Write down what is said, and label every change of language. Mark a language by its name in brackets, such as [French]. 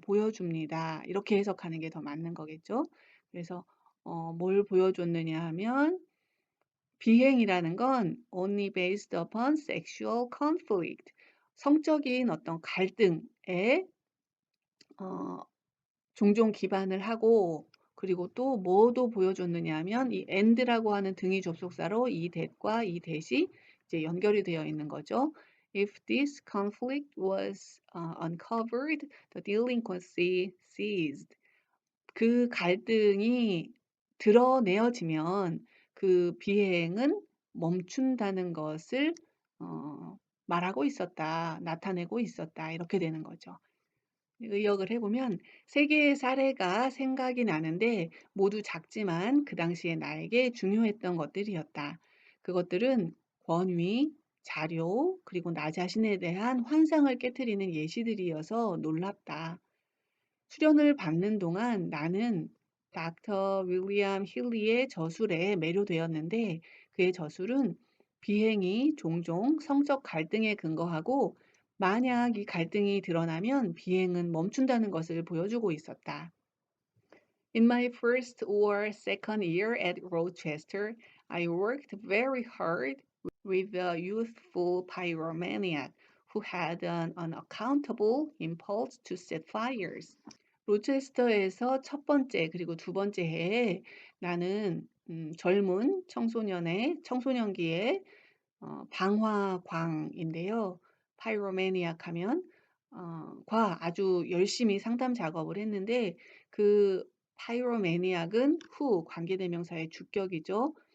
[Korean] 보여줍니다. 이렇게 해석하는 게 더 맞는 거겠죠. 그래서 뭘 보여줬느냐 하면 비행이라는 건 [English] only based upon sexual conflict. [Korean] 성적인 어떤 갈등에 어, 종종 기반을 하고 그리고 또 뭐도 보여줬느냐 하면 이 and라고 하는 등위 접속사로 이 that과 이 that이 이제 연결이 되어 있는 거죠. [English] If this conflict was uncovered, the delinquency ceased. [Korean] 그 갈등이 드러내어지면 그 비행은 멈춘다는 것을 말하고 있었다, 나타내고 있었다 이렇게 되는 거죠. 의역을 해보면 세 개의 사례가 생각이 나는데 모두 작지만 그 당시에 나에게 중요했던 것들이었다. 그것들은 권위, 자료, 그리고 나 자신에 대한 환상을 깨트리는 예시들이어서 놀랍다. 수련을 받는 동안 나는 닥터 윌리엄 힐리의 저술에 매료되었는데 그의 저술은 비행이 종종 성적 갈등에 근거하고 만약 이 갈등이 드러나면 비행은 멈춘다는 것을 보여주고 있었다. [English] In my first or second year at Rochester, I worked very hard with a youthful pyromaniac who had an unaccountable impulse to set fires. [Korean] 로체스터에서 첫 번째 그리고 두 번째 해에 나는 젊은 청소년기에 방화광인데요. 파이로매니악 하면 과 아주 열심히 상담 작업을 했는데 그 파이로매니악은 후 관계대명사의 주격이죠.